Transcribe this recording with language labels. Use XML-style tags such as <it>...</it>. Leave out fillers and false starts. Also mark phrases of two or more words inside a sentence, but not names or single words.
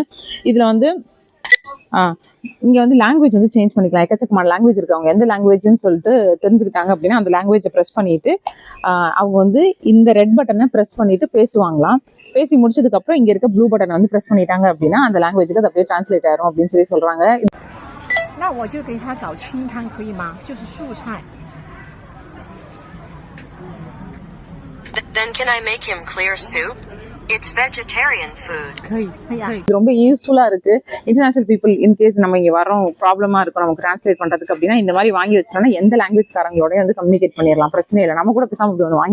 <ta>இதுல வந்து இங்க வந்து லாங்குவேஜ் வந்து சேஞ்ச் பண்ணிக்கலாம். எக்கச்சக்கமான லாங்குவேஜ் இருக்கு. அவங்க எந்த லாங்குவேஜ்னு சொல்லிட்டு தெரிஞ்சுக்கிட்டாங்க அப்படின்னா அந்த லாங்குவேஜை ப்ரெஸ் பண்ணிட்டு அவங்க வந்து இந்த</ta> <en>red button</en> <ta>ப்ரெஸ் பண்ணிட்டு பேசுவாங்களாம். பேசி முடிச்சதுக்கு அப்புறம் இங்க இருக்க</ta> <en>blue button</en> <ta>வந்து ப்ரெஸ் பண்ணிட்டாங்க அப்படின்னா அந்த லாங்குவேஜுக்கு அது அப்படியே டிரான்ஸ்லேட் ஆயிரும் அப்படின்னு சொல்லி சொல்றாங்க.</ta> <zh>那我就给他找清汤可以吗？就是素菜。</zh> <en>Then can I make him clear soup? It's vegetarian food.</en> <zh>可以，可以啊。</zh> <ta>இது ரொம்ப யூஸ்ஃபுல்லா இருக்கு.</ta> <en>international people incase</en> <ta>நம்ம இங்க வரோம் ப்ராப்ளமா இருக்கும் நமக்கு டிரான்ஸ்லேட் பண்றதுக்கு அப்படின்னா இந்த மாதிரி வாங்கி வச்சோம்னா எந்த லாங்குவேஜ் காரங்களோட வந்து கம்யூனிகேட் பண்ணிடலாம். பிரச்சனை இல்லை. நம்ம கூட பேசாம இப்படி ஒன்று வாங்கி</ta>